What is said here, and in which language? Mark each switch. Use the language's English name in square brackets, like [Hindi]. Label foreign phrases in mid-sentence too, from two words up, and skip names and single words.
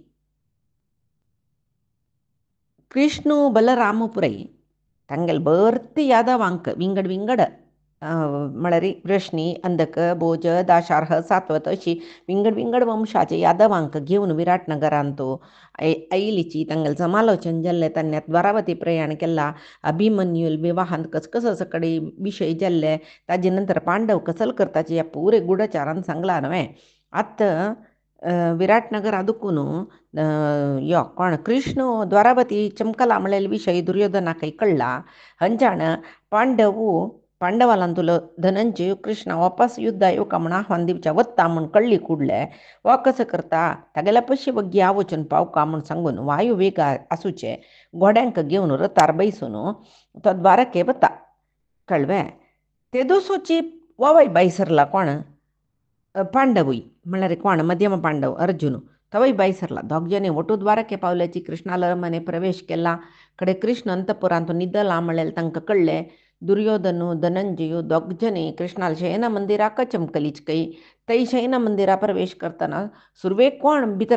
[Konkani] कृष्ण बलराम पुरय तांगेल बर्ती यादवांक विंगड विंगड म्हळ्यार वृष्णी अंधक भोज दाशार्ह सात्वत अशी विंगड विंगड वंशाचे यादवांक घेवन विराटनगरांत आयलीची तांगेल समालोचन जाल्लें तांणी द्वारावती प्रयाण केला. अभिमन्यूल विवाहांत कसं सकडी विशय जाल्ले ताजे नंतर पांडव कसल करताचे ह्या पुरे गुढचारान सांगला न्हय. आतां विराटनगर आदुकून यो कोण कृष्ण द्वारावती चमकला म्हणलेलो विशय दुर्योधनाकय कळला. हंचाण पांडव पांडवालान तुला धनंजय कृष्णा वापस युद्ध येवका म्हण आव्हान दिवच्या वत्ता म्हण कळली कुडले वा कसं करता तागेल्या पयशे बग्गी हांव वचून पावका म्हण सांगून वायू वेग आसूचे घोड्यांक घेवन रथार बैसून तो द्वारके वता कळवे ते दोसोची वावय बायसरला कोण पांडवूय म्हळ्यार कोण मध्यम पांडव अर्जुन तवय बायसरला दोग जणी ಒಟ್ಟು द्वारके पावल्याची कृष्णाला मने प्रवेश केला कडे कृष्ण अंतपुरांत निदला म्हळ्यार तांकां कळ्ळें दुर्योधनु धनंजय दोग जणी कृष्णाला शयन मंदिराक चमकलीच कई तई शयन मंदिरा प्रवेश करतना सुरवे कोण भितर